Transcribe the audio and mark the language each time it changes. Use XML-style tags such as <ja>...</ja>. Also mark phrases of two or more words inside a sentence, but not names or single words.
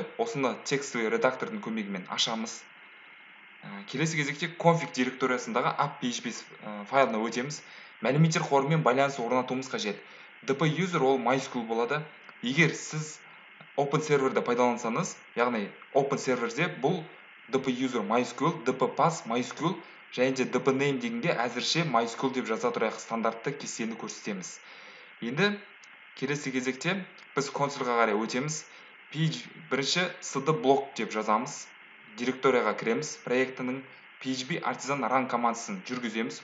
<kk>Осыны текстовый редактордың көмегімен ашамыз. Келесі кезекте config директориясындағы app.php файлына өтеміз. Мәліметтер қорымен байланыс орнатуымыз қажет.</kk> <en>dp user</en> <kk>ол MySQL болады. Егер сіз Open Server'ді пайдалансаңыз, яғни Open Server'де бұл</kk> <en>dp user MySQL, dp pass MySQL</en> <kk>және де</kk> <en>dp name</en> <kk>дегенде әзірше MySQL деп жаза тұрайық, стандартты кестені көрсетеміз. Енді келесі кезекте біз консольға қарай өтеміз. Бірінші cd блок деп жазамыз. Директорияға кіреміз. Проектінің</kk> <en>php artisan run</en> <kk>командасын жүргіземіз.</kk>